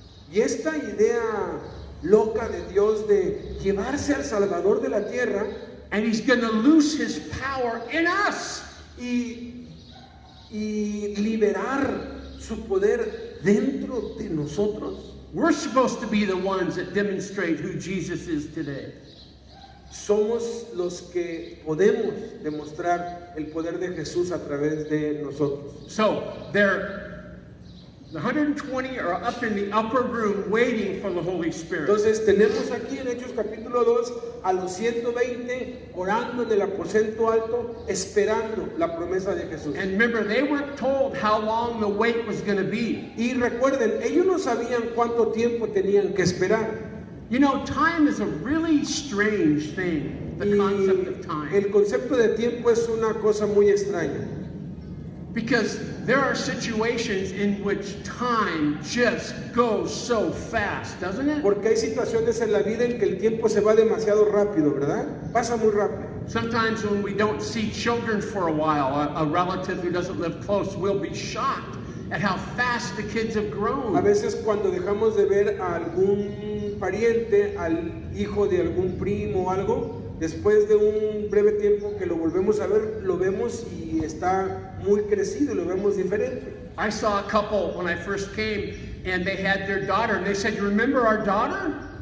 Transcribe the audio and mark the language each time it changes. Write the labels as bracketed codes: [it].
[es] Y esta idea loca de Dios de llevarse al Salvador de la tierra, [en] And he's going to lose his power in us. [es] y liberar su poder dentro de nosotros. [en] We're supposed to be the ones that demonstrate who Jesus is today. [es] Somos los que podemos demostrar el poder de Jesús a través de nosotros. [en] So the 120 are up in the upper room waiting for the Holy Spirit. [es] Entonces tenemos aquí en Hechos capítulo 2 a los 120 orando en el aposento alto, esperando la promesa de Jesús. [en] And remember, they weren't told how long the wait was going to be. [es] Y recuerden, ellos no sabían cuánto tiempo tenían que esperar. [en] You know, time is a really strange thing, the concept of time. [es] El concepto de tiempo es una cosa muy extraña. [en] Because there are situations in which time just goes so fast, doesn't it? [es] Porque hay situaciones en la vida en que el tiempo se va demasiado rápido, ¿verdad? Pasa muy rápido. [en] Sometimes when we don't see children for a while, a relative who doesn't live close will be shocked at how fast the kids have [es] A [en] grown. [es] veces cuando dejamos de ver a algún pariente, al hijo de algún primo o algo, después de un breve tiempo que lo volvemos a ver, lo vemos y está muy crecido, lo vemos diferente. [en] I saw a couple when I first came, and they had their daughter, and they said, "You remember our daughter?"